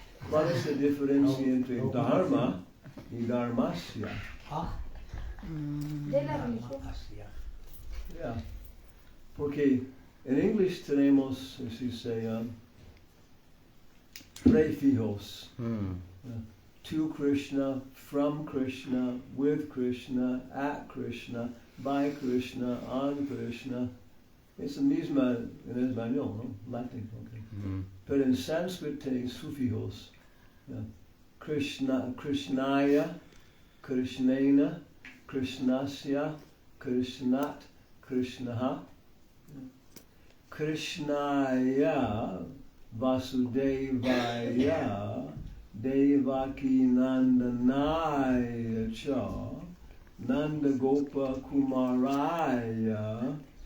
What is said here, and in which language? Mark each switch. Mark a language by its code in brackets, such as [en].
[es] ¿Cuál es la diferencia entre dharma y dharmasya? De la religión. [en] Yeah. [es] Porque en inglés tenemos, así se llama, prefijos. [en] To Krishna, from Krishna, with Krishna, at Krishna, by Krishna, on Krishna. [es] Es la misma en español, ¿no? Latín, okay. Pero en sánscrito tiene sufijos. [en] Yeah. [sa] Krishna, Krishnaya, Krishnena, Krishnasya, Krishnat, Krishnaha. Krishnaya, Vasudevaya, Devaki Nandanaya cha, Nanda Gopa Kumaraya,